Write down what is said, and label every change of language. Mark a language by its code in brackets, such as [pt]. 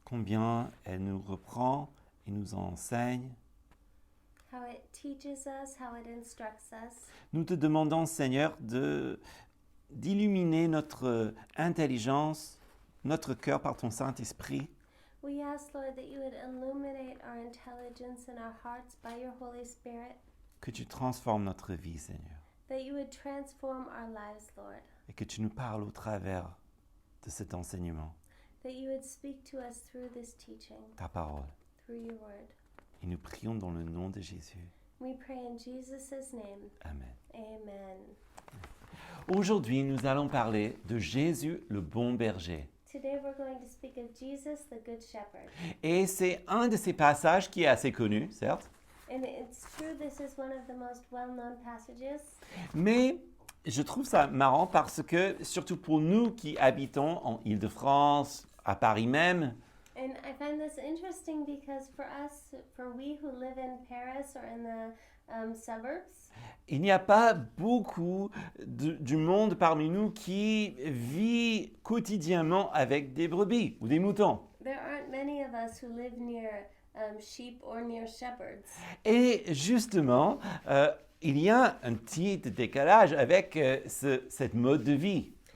[fr] combien elle nous reprend et nous enseigne. [en] How it teaches us, how it instructs us. [fr] Nous te demandons, Seigneur, d'illuminer notre intelligence, notre cœur par ton Saint-Esprit, [en] We ask, Lord, that you would illuminate our intelligence and our hearts by your Holy Spirit, [fr] que tu transformes notre vie, Seigneur, [en] that you would transform our lives, Lord, [fr] et que tu nous parles au travers de cet enseignement, [en] that you would speak to us through this teaching, [fr] ta parole. [en] through your word. [fr] Et nous prions dans le nom de Jésus. [en] We pray in Jesus' name. [fr] Amen. [en] Amen. [fr] Aujourd'hui, nous allons parler de Jésus, le bon berger. [en] Today we're going to speak of Jesus, the Good Shepherd. [fr] Et c'est un de ces passages qui est assez connu, certes, [en] And it's true, this is one of the most well-known passages. [fr] mais je trouve ça marrant parce que, surtout pour nous qui habitons en Île-de-France, à Paris même, [en] And I find this interesting because for us, for we who live in Paris or in the suburbs, [fr] il n'y a pas beaucoup du monde parmi nous qui vit quotidiennement avec des brebis ou des moutons. [en] there aren't many of us who live near sheep or near shepherds. [fr] Et justement, il y a un petit décalage avec cette mode de vie.